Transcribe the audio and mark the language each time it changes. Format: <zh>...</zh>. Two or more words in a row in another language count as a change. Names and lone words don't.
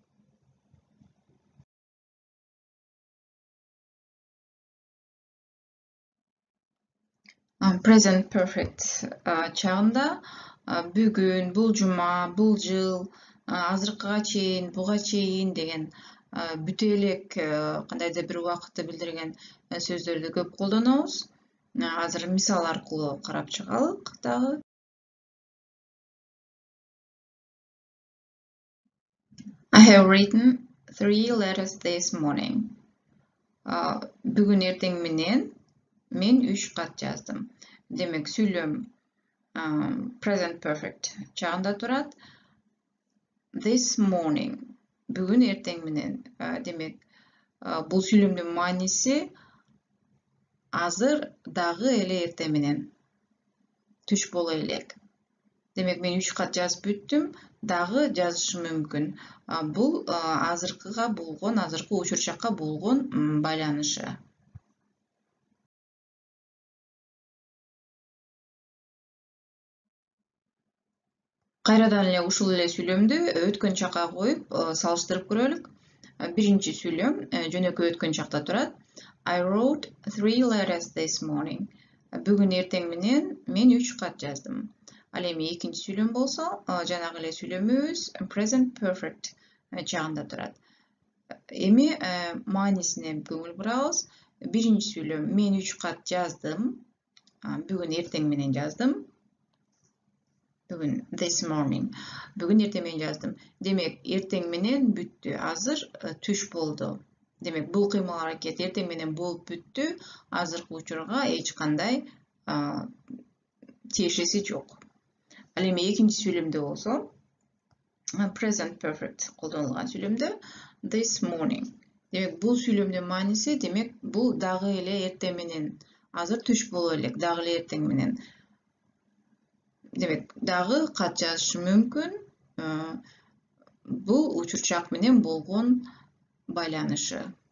<en>Present perfect</en> <ky>чагында бүгүн, бул жума, бул жыл, азыркыга чейин, буга чейин деген бүтө элек кандайдыр бир убакытты билдирген сөздөрдү көп колдонобуз. Азыр мисал аркылуу карап чыгалык дагы.</ky> <en>I have written 3 letters this morning.</en> <ky>Бүгүн эртең менен мен 3 кат жаздым. Демек, сүйлөм</ky> <en>present perfect</en> <ky>чагында турат.</ky> <en>This morning,</en> <ky>бүгүн эртең менен. Демек, бул сүйлөмдүн мааниси азыр дагы эле эртең менен. Түш боло элек. Демек, мен 3 кат жазып бүттүм, дагы жазышым мүмкүн. Бул азыркыга болгон, азыркы учурчакка болгон байланышы. Кайрадан эле ушул эле сүйлөмдү өткөн чакка коюп салыштырып көрөлүк. Биринчи сүйлөм жөнөкөй өткөн чакта турат.</ky> <en>I wrote 3 letters this morning.</en> <ky>Бүгүн эртең менен мен 3 кат жаздым. Ал эми экинчи сүйлөм болсо, жанагы эле сүйлөмүбүз</ky> <en>present perfect</en> <ky>чагында турат. Эми маанисине көңүл бурабыз. Биринчи сүйлөм мен 3 кат жаздым. Бүгүн эртең менен жаздым. Bugün</ky> <en>this morning.</en> <ky>Бүгүн эртең мен жаздым. Демек, эртең менен бүттү. Азыр түш болду. Демек, бул кыймыл аракет эртең менен болуп бүттү. Азыркы учурга эч кандай тиешеси жок. Ал эми экинчи сүйлөмдө болсо,</ky> <en>present perfect</en> <ky>колдонулган сүйлөмдө</ky> <en>this morning.</en> <ky>Демек, бул сүйлөмдүн мааниси, демек, бул дагы эле эртең менен, азыр түш боло элек, дагы эле эртең менен. Демек, дагы кат жазышы мүмкүн. Бул учурчак менен болгон байланышы.</ky>